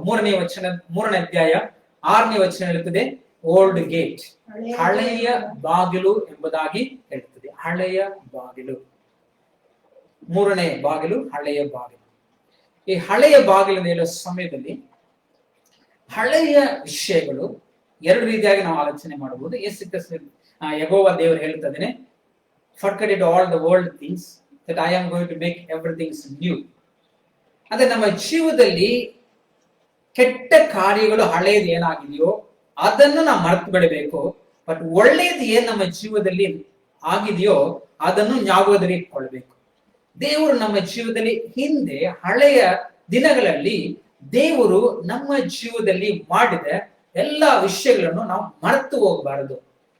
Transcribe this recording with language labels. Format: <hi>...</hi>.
<kn>ಮೂರನೇ ಅಧ್ಯಾಯ 6ನೇ ವಚನ ಹೇಳುತ್ತದೆ,</kn> <en>old gate,</en> <kn>ಹಳೆಯ ಬಾಗಿಲು ಎಂಬುದಾಗಿ ಹೇಳ್ತದೆ. ಹಳೆಯ ಬಾಗಿಲು, ಮೂರನೇ ಬಾಗಿಲು ಹಳೆಯ ಬಾಗಿಲು. ಈ ಹಳೆಯ ಬಾಗಿಲು ಹೇಳುವ ಸಮಯದಲ್ಲಿ ಹಳೆಯ ವಿಷಯಗಳು ಎರಡು ರೀತಿಯಾಗಿ ನಾವು ಆಲೋಚನೆ ಮಾಡಬಹುದು. ಯೆಹೋವ ದೇವರು ಹೇಳ್ತದೇನೆ,</kn> <en>forget all the old things that I am going to make everything new.</en> <kn>ಅಂದ್ರೆ ನಮ್ಮ ಜೀವದಲ್ಲಿ ಕೆಟ್ಟ ಕಾರ್ಯಗಳು ಹಳೆಯದು ಏನಾಗಿದೆಯೋ ಅದನ್ನು ನಾವು ಮರೆತು ಬಿಡಬೇಕು. ಬಟ್ ಒಳ್ಳೆಯದು ಏನ್ ನಮ್ಮ ಜೀವದಲ್ಲಿ ಆಗಿದೆಯೋ ಅದನ್ನು ಜ್ಞಾಪಕದಲ್ಲಿ ಇಟ್ಕೊಳ್ಬೇಕು. ದೇವರು ನಮ್ಮ ಜೀವದಲ್ಲಿ ಹಿಂದೆ ಹಳೆಯ ದಿನಗಳಲ್ಲಿ ದೇವರು ನಮ್ಮ ಜೀವದಲ್ಲಿ ಮಾಡಿದ ಎಲ್ಲಾ ವಿಷಯಗಳನ್ನು ನಾವು ಮರೆತು ಹೋಗಬಾರದು.</kn>